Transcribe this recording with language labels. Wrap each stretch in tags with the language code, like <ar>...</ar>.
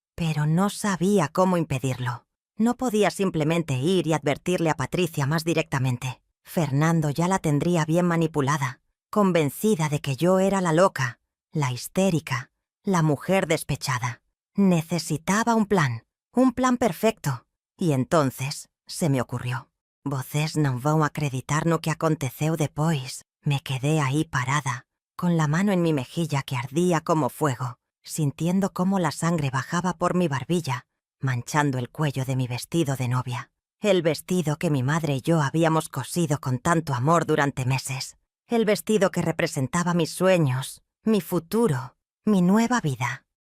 <es>Pero no sabía cómo impedirlo. No podía simplemente ir y advertirle a Patricia más directamente. Fernando ya la tendría bien manipulada, convencida de que yo era la loca, la histérica, la mujer despechada. Necesitaba un plan perfecto. Y entonces se me ocurrió.</es> <pt>«Vocês non vão acreditar no que aconteceu depois».</pt> <es>Me quedé ahí parada, con la mano en mi mejilla que ardía como fuego, sintiendo cómo la sangre bajaba por mi barbilla, manchando el cuello de mi vestido de novia. El vestido que mi madre y yo habíamos cosido con tanto amor durante meses. El vestido que representaba mis sueños, mi futuro, mi nueva vida.</es>